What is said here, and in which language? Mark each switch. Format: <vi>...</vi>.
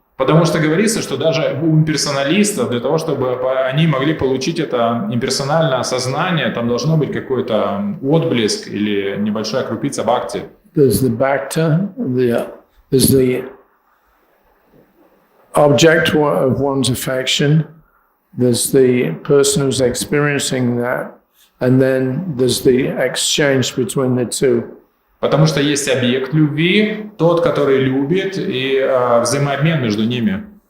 <ru>Потому что говорится, что даже у имперсоналистов, для того, чтобы они могли получить это имперсональное осознание, там должно быть какой-то отблеск или небольшая крупица бхакти.</ru> <en>There's the bhakta, there's the object of one's affection, there's the person who's experiencing that, and then there's the exchange between the two.</en> <ru>Потому что есть объект любви, тот, который любит, и взаимообмен между ними.</ru>